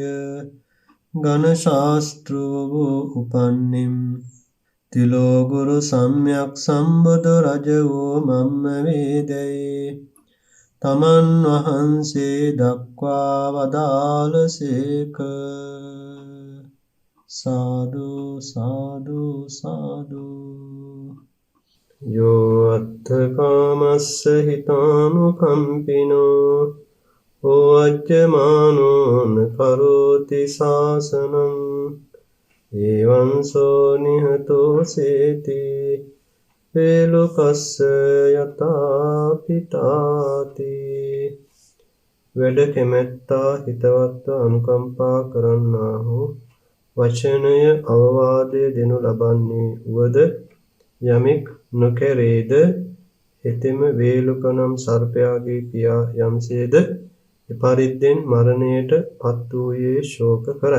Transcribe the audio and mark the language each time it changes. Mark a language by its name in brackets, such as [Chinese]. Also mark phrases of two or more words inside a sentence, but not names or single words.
[Sinhala] ඝන ශාස්ත්‍රෝ වූ උපන්නෙම් තිලෝගුරු සම්්‍යක් සම්බුදු රජ වූ මම්ම වේදැයි තමන් වහන්සේ දක්වා වදාළසේක. සාදු සාදු සාදු. [Pali] යෝ අත්ථකාමස්ස හිතානුකම්පිනෝ ඕඅජ්ජමානෝන කරෝති සාසනං ඒවංසෝ නිහතෝ සේති වේලුකස්ස යතා පිතාති. [Sinhala] වැඩ කැමැත්තා හිතවත්ව අනුකම්පා කරන්නාහු වචනය අවවාදය දෙනු ලබන්නේ වුවද යමෙක් නොකැරේද හෙතෙම වේලුක නම් සර්පයාගේ පියා යම්සේද එපරිද්දෙන් මරණයට පත් වූයේ ශෝක කරයි.